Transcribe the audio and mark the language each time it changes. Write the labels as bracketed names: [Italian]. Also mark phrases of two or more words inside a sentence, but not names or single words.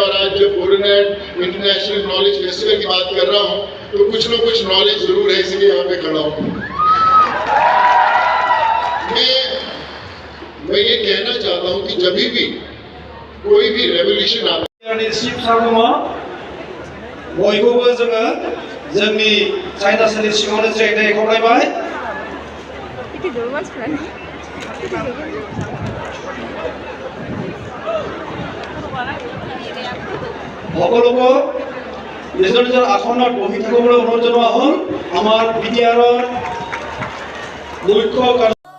[Hindi] और आज जब बोडोलैंड इंटरनेशनल नॉलेज फेस्टिवल की बात कर रहा हूँ तो कुछ ना कुछ नॉलेज जरूर है, इसलिए यहाँ पे खड़ा हूँ। मैं ये कहना चाहता हूँ कि जब भी कोई भी रेवोल्यूशन आता है, [Bodo] बयखौबो जोङो जोंनि साइनासनि सिङावनो जिरायनाय खावलायबाय। [Assamese] সকলোকে নিজৰ নিজৰ আসনত বহি থাকিবলৈ অনুৰোধ জনোৱা হ'ল। আমাৰ বিটিআৰৰ মুখ্য